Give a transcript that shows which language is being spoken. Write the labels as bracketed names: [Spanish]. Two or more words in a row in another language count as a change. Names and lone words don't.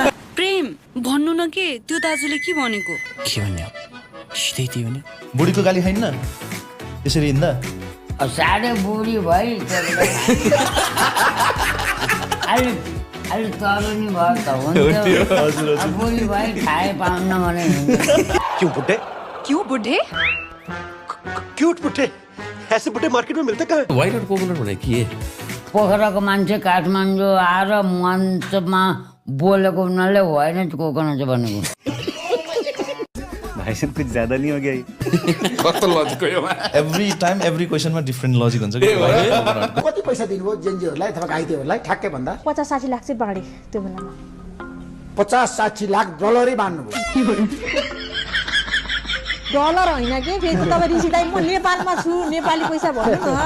[Nepali] प्रेम भन्नु न के त्यो दाजुले के भनेको? के भन्ने सिधै त्यही भने बुढीको गाली खाइन्न यसरी हिँड्दा? साह्रै बुढी भइ अहिले तरुनी भयो त हुन्थ्यो। बुढी भइ खाए पाउन्न भने [Hindi] क्यों बुड्ढे? क्यों बुढे? क्यूट बुड्ढे ऐसे बुड्ढे मार्केट में मिलते कहाँ? [English] why not popular [Nepali] भने के? पोखराको मान्छे काठमाडौँ आएर मञ्चमा बोलेको उनीहरूले होइन कोकोनट भनेको। [Hindi] भाई साहब कुछ ज्यादा नहीं हो गया ये? [Nepali] कस्तो लजिक हो योमा? [English] every time every [Nepali] क्वेसनमा [English] different logic [Nepali] हुन्छ कि। कति पैसा दिनुभयो जेनजीहरूलाई अथवा घाइतेहरूलाई ठ्याक्कै भन्दा? 50-60 लाख चाहिँ बाँडे त्यो बेलामा। 50-60 लाख डलरै बाँड्नुभयो। डलर होइन कि फेरि तपाईँ ऋषिदाई म नेपालमा छु, नेपाली पैसा भन्नु न।